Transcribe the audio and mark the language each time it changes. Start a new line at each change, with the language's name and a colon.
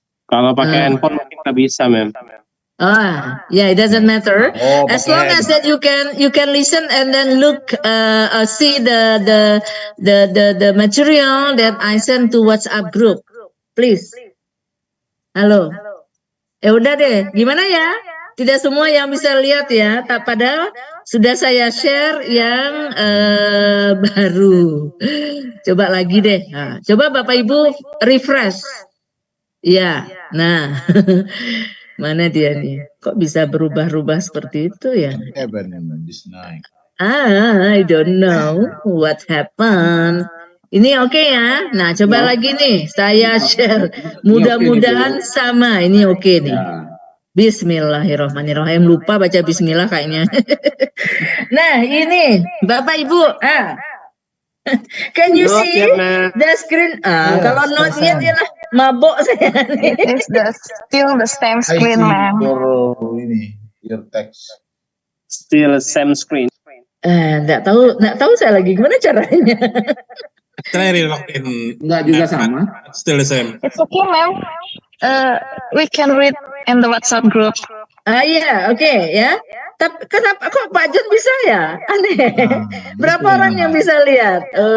Indonesian: Kalau pakai handphone mungkin nggak bisa, ma'am.
English: Yeah, it doesn't matter. Oh, As long as that you can listen and then look, see the material that I send to WhatsApp group, please.
Indonesian: Halo. Ya udah deh, gimana ya? Tidak semua yang bisa lihat ya, padahal sudah saya share yang baru. Coba lagi deh. Nah, coba Bapak Ibu refresh. Ya, nah. Mana dia nih? Kok bisa berubah-ubah seperti itu ya?
English: This night. I don't know what happened.
Indonesian: Ini oke ya? Nah, coba lagi nih. Saya share. Mudah-mudahan sama. Ini oke nih. Bismillahirrahmanirrahim. Lupa baca bismillah kayaknya. Nah, ini Bapak Ibu.
English: Can you see the screen?
Indonesian: Kalau
English: not yet
Indonesian: ya lah. Mabok saya nih.
English: It's still the same screen, ma'am. Your text. Still same screen.
Indonesian: Nggak tahu saya lagi gimana caranya.
English: Try relogin.
Indonesian: Enggak juga sama.
English: Still the same. It's okay, ma'am. We can read in the WhatsApp group.
Indonesian: Iya, oke ya. Tapi kenapa kok Pak John bisa ya? Aneh. Berapa orang yang bisa lihat?